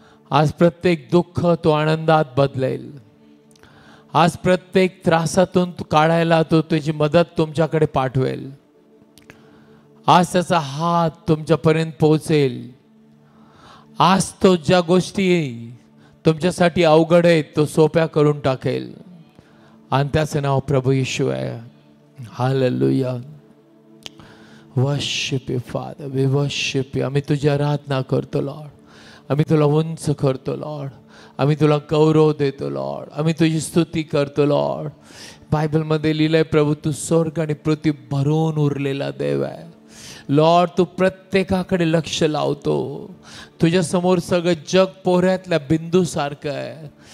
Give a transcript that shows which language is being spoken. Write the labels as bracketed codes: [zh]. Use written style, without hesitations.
[mr] आज प्रत्येक दुःख तो आनंदात बदलेल. आज प्रत्येक त्रासातून काढायला तो तुझी मदत तुमच्याकडे पाठवेल. आज त्याचा हात तुमच्यापर्यंत पोहोचेल. आज तो ज्या गोष्टी तुमच्यासाठी अवघड आहेत तो सोप्या करून टाकेल. आणि त्याचं नाव प्रभू येशू आहे. Hallelujah. [en] Worship you father, we worship you. [mr] आम्ही तुझी आराधना करतो लॉर्ड. आम्ही तुला उंच करतो लॉर्ड. आम्ही तुला गौरव देतो लॉर्ड. आम्ही तुझी स्तुती करतो लॉर्ड. बायबलमध्ये लिहिलंय प्रभू तू स्वर्ग आणि पृथ्वी भरून उरलेला देव आहे. लॉर्ड तू प्रत्येकाकडे लक्ष लावतो. तुझ्या समोर सगळं जग पोहऱ्यातल्या बिंदू सारखं आहे.